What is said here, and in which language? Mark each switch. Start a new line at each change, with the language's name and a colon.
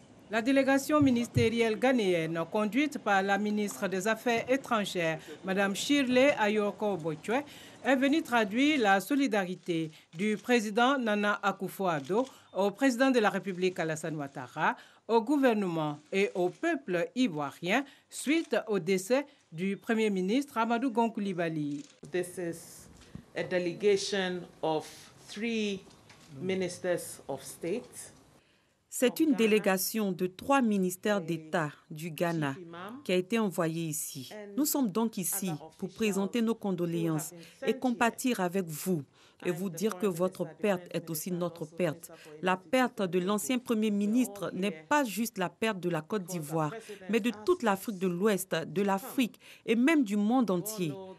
French: La délégation ministérielle ghanéenne, conduite par la ministre des Affaires étrangères, Mme Shirley Ayoko-Bochwe, est venue traduire la solidarité du président Nana Akufo-Addo au président de la République Alassane Ouattara, au gouvernement et au peuple ivoirien suite au décès du Premier ministre Amadou Gon Coulibaly.
English: This is a delegation of 3 ministers of state.
French: C'est une délégation de 3 ministères d'État du Ghana qui a été envoyée ici. Nous sommes donc ici pour présenter nos condoléances et compatir avec vous et vous dire que votre perte est aussi notre perte. La perte de l'ancien Premier ministre n'est pas juste la perte de la Côte d'Ivoire, mais de toute l'Afrique de l'Ouest, de l'Afrique et même du monde entier.